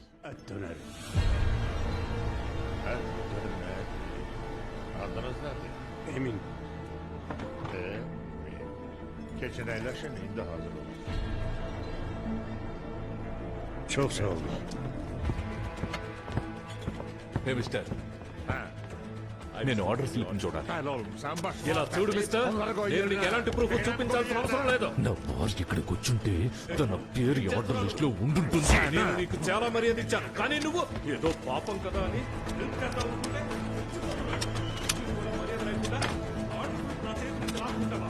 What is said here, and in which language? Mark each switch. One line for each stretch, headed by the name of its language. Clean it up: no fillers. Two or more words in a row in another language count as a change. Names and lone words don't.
Turkish: Döner. Ha? Dönme. Adınız nedir? Emin.
Azerbaijani: Keçin eyleşin, indi hazır olur.
Turkish: Çok sağ olun.
Telugu: హే మిస్టర్ నేను
English: order slip
Telugu: చూడాలి.
Turkish: Hadi oğlum sen bak.
Telugu: ఇలా చూడు మిస్టర్, నేను నీకు ఎలాంటి ప్రూఫ్ చూపించాల్సిన అవసరం లేదు. నా బాస్ ఇక్కడికి కూర్చుంటే తన పేరు ఈ
English: order list
Telugu: లో ఉండుంటుంది. నేను నీకు చాలా మర్యాద ఇచ్చాను, కానీ నువ్వు ఏదో పాపం కదా అని ఇంతగా ఉంటే మర్యాద లేకుండా ఆర్డర్ నా చేతి నుంచి లాక్కుంటావా?